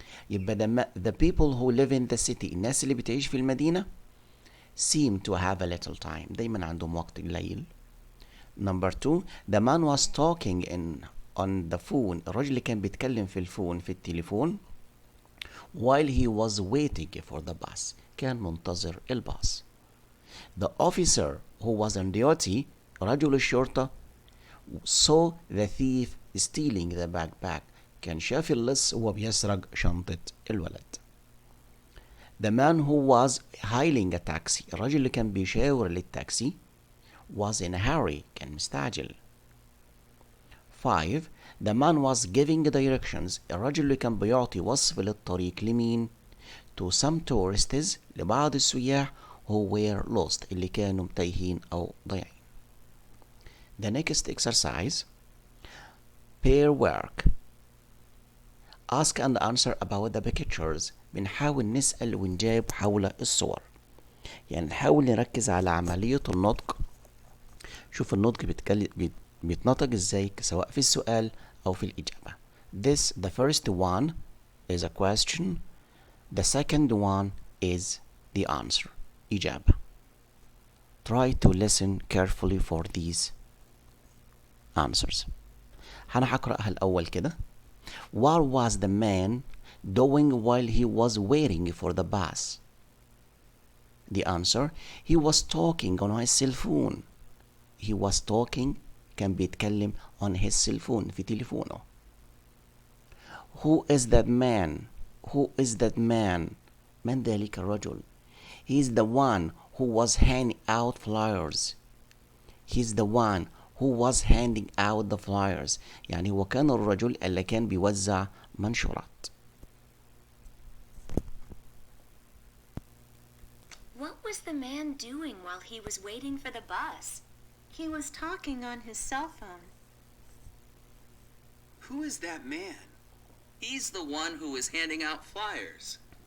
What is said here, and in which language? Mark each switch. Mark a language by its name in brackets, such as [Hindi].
[English] يبقى the people who live in the city [Arabic] الناس اللي بتعيش في المدينة [English] seem to have a little time [Arabic] دايما عندهم وقت قليل. [English] Number 2 the man was talking on the phone [Arabic] الرجل اللي كان بيتكلم في الفون في التليفون [English] while he was waiting for the bus [Arabic] كان منتظر الباص. [English] The officer who was on duty [Arabic] رجل الشرطة [English] saw the thief stealing the backpack [Arabic] كان شاف اللص وهو بيسرق شنطة الولد. [English] The man who was hailing a taxi [Arabic] الرجل اللي كان بيشاور للتاكسي [English] was in a hurry [Arabic] كان مستعجل. 5 [English] The man was giving directions [Arabic] الرجل اللي كان بيعطي وصف للطريق لمين؟ [English] to some tourists [Arabic] لبعض السياح [English] who were lost [Arabic] اللي كانوا تايهين أو ضايعين. [English] The next exercise pair work ask and answer about the pictures [Arabic] بنحاول نسأل ونجاوب حول الصور. يعني نحاول نركز على عملية النطق. شوف النطق بيتنطق ازاي سواء في السؤال أو في الإجابة. [English] The first one is a question. The second one is the answer. [Arabic] إجابة. [English] Try to listen carefully for these answers. [Arabic] أنا هقرأها الأول كده. [English] What was the man doing while he was waiting for the bus? The answer, he was talking on his cell phone. He was talking [Arabic] كان بيتكلم [English] on his cell phone [Arabic] في تليفونه. [English] Who is that man? Who is that man? [Arabic] من ذلك الرجل? [English] He is the one who was handing out flyers. He is the one who was handing out the flyers. [Arabic] يعني هو كان الرجل اللي كان بيوزع منشورات. [English] What was the man doing while he was waiting for the bus? He was talking on his cell phone. Who is that man? He's the one who was handing out flyers.